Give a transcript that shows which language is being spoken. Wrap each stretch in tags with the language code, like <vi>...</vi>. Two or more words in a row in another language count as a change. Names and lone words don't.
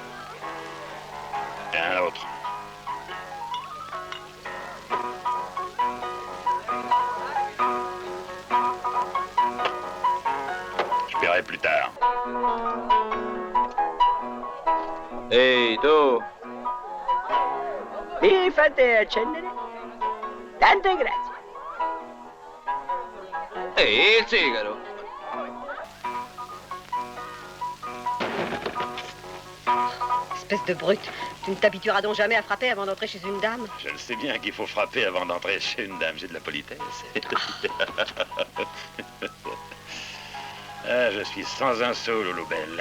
<fr>Et un autre. Je paierai plus tard. Hey, tu!</fr> <it>Mi fate accendere? Tante grazie. Ehi, il sigaro!</it> <fr>Espèce de brute. Tu ne t'habitueras donc jamais à frapper avant d'entrer chez une dame? Je le sais bien qu'il faut frapper avant d'entrer chez une dame. J'ai de la politesse. Ah, je suis sans un sou, Loulou Belle.</fr>